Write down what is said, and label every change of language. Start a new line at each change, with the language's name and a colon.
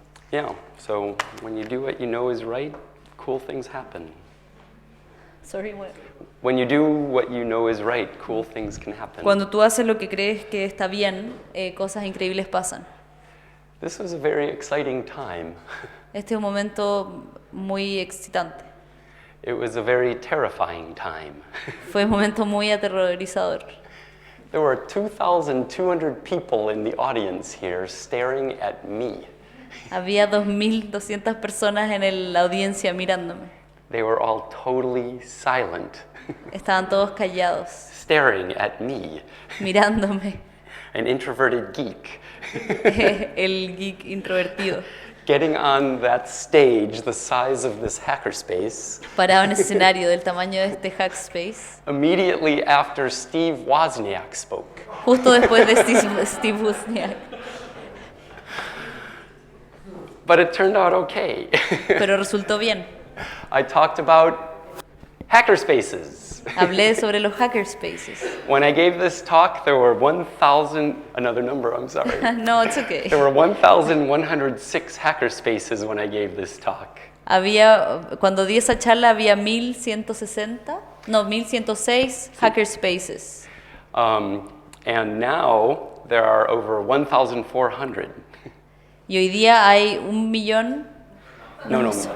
English: Yeah, so when you do what you know is right, cool things happen. Sorry, what? When you do what you know is right, cool things can happen.
Spanish: Cuando tú haces lo que crees que está bien, cosas increíbles pasan.
English: This was a very exciting time.
Spanish: Este es un momento muy excitante.
English: It was a very terrifying time.
Spanish: Fue un momento muy aterrorizador.
English: There were 2,200 people in the audience here staring at me.
Spanish: Había 2.200 personas en la audiencia mirándome.
English: They were all totally silent,
Spanish: Estaban todos callados,
English: staring at me,
Spanish: mirándome.
English: an introverted geek,
Spanish: El geek introvertido.
English: getting on that stage the size of this hackerspace
Spanish: Parado en ese escenario del tamaño de este Hackspace,
English: immediately after Steve Wozniak spoke.
Spanish: justo después de Steve Wozniak.
English: But it turned out okay.
Spanish: Pero resultó bien.
English: I talked about hackerspaces.
Spanish: Hablé sobre los hackerspaces.
English: When I gave this talk, there were 1,000, another number, I'm sorry. No, it's okay. There were 1,106 hackerspaces when I gave this talk.
Spanish: Cuando di esa charla había 1,106 hackerspaces.
English: And now there are over 1,400.
Spanish: Y hoy día hay 1.000.000. No.